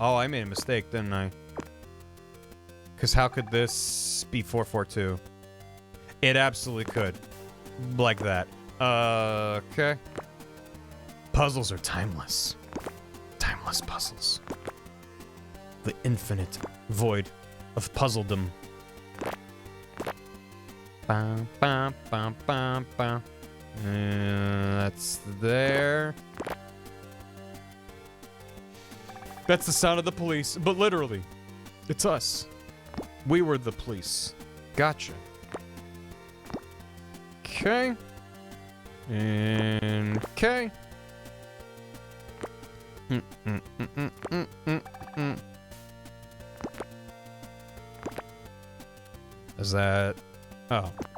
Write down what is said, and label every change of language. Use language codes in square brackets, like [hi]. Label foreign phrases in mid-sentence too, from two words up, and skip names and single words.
[en] Oh, I made a mistake, didn't I? Because how could this be 442? It absolutely could. Like that. Okay. Puzzles are timeless. endless puzzles. The infinite void of puzzledom. Bam, bam, bam, bam, bam. That's there. That's the sound of the police, but literally, it's us. We were the police. Gotcha. Okay. And okay. Is that... Oh.